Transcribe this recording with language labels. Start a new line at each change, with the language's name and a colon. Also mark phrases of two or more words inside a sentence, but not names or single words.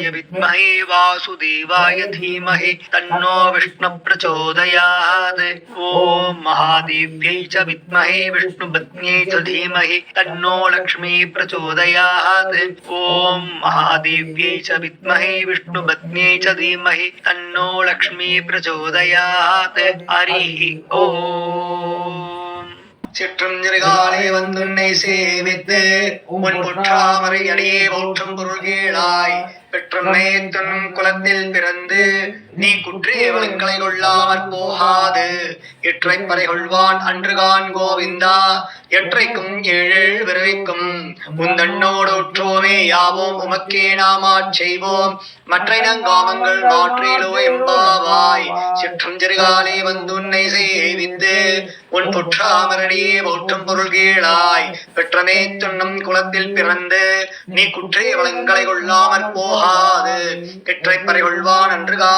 Sanskrit: विद्महे वासुदेवाय धीमहि तन्नो विष्णु प्रचोदयात् ॐ महादेव्यै च विद्महे विष्णुपत्न्यै च धीमहि तन्नो लक्ष्मी प्रचोदयात् ॐ महादेव्यै च विद्महे विष्णुपत्न्यै च धीमहि तन्नो लक्ष्मी प्रचोदयात् हरिः ॐ
Tamil: சிற்றஞ்சிறுகாலே வந்துன்னை சேவித்து உன் புற்றாமரையடியே போற்றும் பொருள்கேளாய் பெற்றமே துன்னும் குலத்தில் பிறந்து நீ குற்றேவலங்களை கொள்ளாமற் போகாது எற்றை பறை கொள்வான் அன்றுகான் கோவிந்தா எற்றைக்கும் ஏழேழு பிறவிக்கும் உந்தன்னோடு உற்றோமே யாவோம் உமக்கே நாமாச் செய்வோம் மற்றை நங்காமங்கள் மாற்றேலோ எம்பாவாய் சிற்றஞ்சிறுகாலே வந்துன்னை சேவித்து உன் புற்றாமரடியே போற்றும் பொருள்கேளாய் பெற்றமே துன்னும் குலத்தில் பிறந்து நீ குற்றேவலங்களை கொள்ளாமற் போகாது எற்றை பறை கொள்வான் அன்றுகான்